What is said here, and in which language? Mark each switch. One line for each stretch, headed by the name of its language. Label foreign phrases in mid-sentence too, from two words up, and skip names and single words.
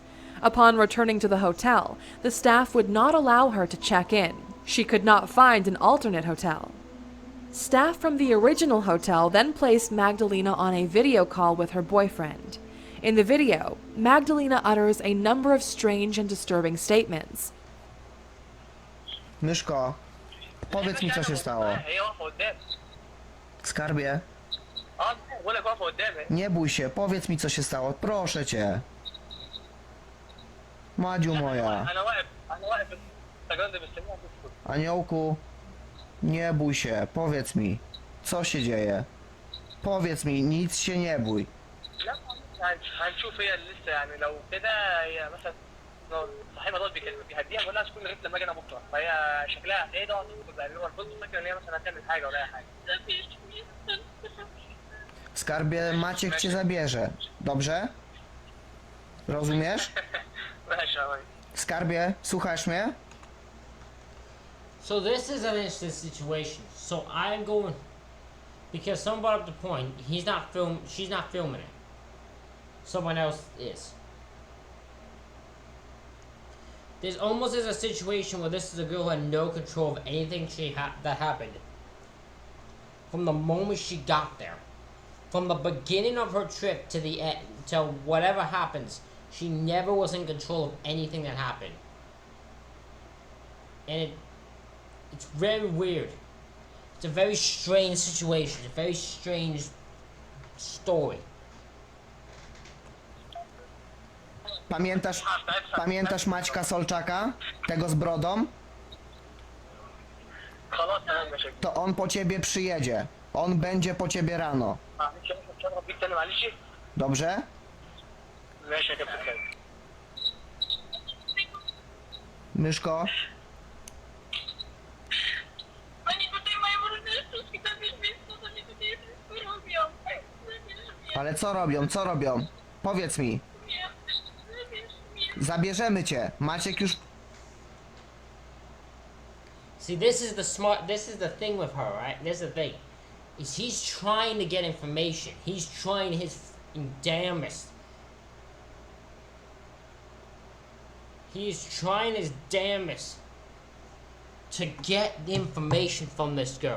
English: Upon returning to the hotel, the staff would not allow her to check in. She could not find an alternate hotel. Staff from the original hotel then placed Magdalena on a video call with her boyfriend. In the video, Magdalena utters a number of strange and disturbing statements.
Polish: Myszko, powiedz mi, co się stało. Skarbie, nie bój się, powiedz mi, co się stało, proszę cię. Madziu moja. Aniołku, nie bój się, powiedz mi, co się dzieje. Powiedz mi, nic się nie bój.
Arabic: هنشوف هي لسه يعني لو كده هي مثلا لو صاحبها دول بيهديها بقول لها تكون لغايه لما اجي انا بكره فهي شكلها هتهدى يعني هو الفندق فاكر ان هي مثلا هتعمل حاجه ولا اي حاجه.
Polish: Skarbie, Maciek cię zabierze, dobrze? Rozumiesz? Skarbie, słuchasz mnie?
English: So this is an interesting situation. So I'm going because someone brought up the point. She's not filming it. Someone else is. There's almost as a situation where this is a girl who had no control of anything that happened. From the moment she got there. From the beginning of her trip to the end, till whatever happens, she never was in control of anything that happened. And it's very weird. It's a very strange situation. It's a very strange story.
Polish: Pamiętasz Maćka Solczaka? Tego z brodą? To on po ciebie przyjedzie. On będzie po ciebie rano. Dobrze? Myszko? Ale co robią? Co robią? Powiedz mi. Zabierzemy cię. Maciek już...
English: See, this is the thing with her, right? This is the thing. Is he's trying to get information. He's trying his damnedest. He's trying his damnedest to get the information from this girl.